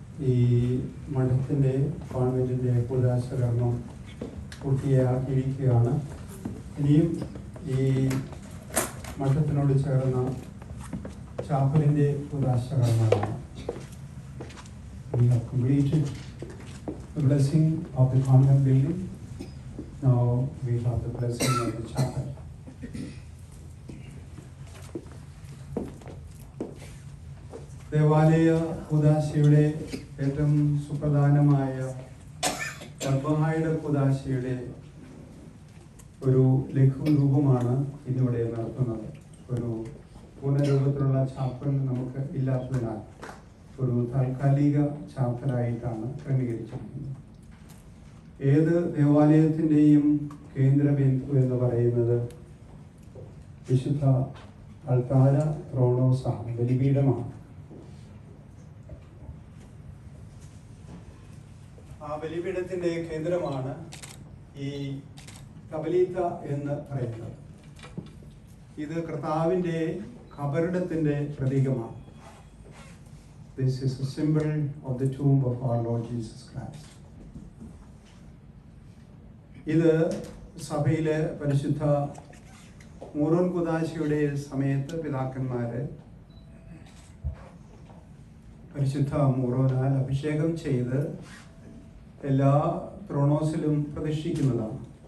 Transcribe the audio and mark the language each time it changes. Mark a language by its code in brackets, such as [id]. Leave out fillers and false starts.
[ml] ഈ മഠത്തിൻ്റെ കോൺവെന്റിൻ്റെ കൂദാശകരണം പൂർത്തിയാക്കിയിരിക്കുകയാണ്. ഇനിയും ഈ മഠത്തിനോട് ചേർന്ന ചാപ്പലിൻ്റെ കൂദാശകരണമാണ്. [en] We have completed the blessing of the convent building. Now we have the blessing of the chapel. [ml] ദേവാലയ കൂദാശയുടെ ഏറ്റവും സുപ്രധാനമായ കർബഹായുടെ കൂദാശയുടെ ഒരു ലഘുരൂപമാണ് ഇന്നിവിടെ നടത്തുന്നത്. ഒരു പൂർണ്ണരൂപത്തിലുള്ള ചാപ്പൽ നമുക്ക് ഇല്ലാത്തതിനാൽ ഒരു താൽക്കാലിക ചാപ്പലായിട്ടാണ് ക്രമീകരിച്ചിരിക്കുന്നത്. ഏത് ദേവാലയത്തിൻ്റെയും കേന്ദ്രബിന്ദു എന്ന് പറയുന്നത് വിശുദ്ധ അൾത്താര ത്രോണോസാണ്, ബലിപീഠമാണ്. ആ ബലിപീഠത്തിൻ്റെ കേന്ദ്രമാണ് ഈ കബലീത്ത എന്ന് പറയുന്നത്. ഇത് കർത്താവിൻ്റെ ഖബറിടത്തിൻ്റെ പ്രതീകമാണ്. [en] This is a symbol of the tomb of our Lord Jesus Christ. [ml] ഇത് സഭയിലെ പരിശുദ്ധ മൂറോൻ കുദാശയുടെ സമയത്ത് പിതാക്കന്മാര് പരിശുദ്ധ മൂറോനാൽ അഭിഷേകം ചെയ്ത് എല്ലാ ത്രോണോസിലും പ്രതിഷ്ഠിക്കുന്നതാണ്.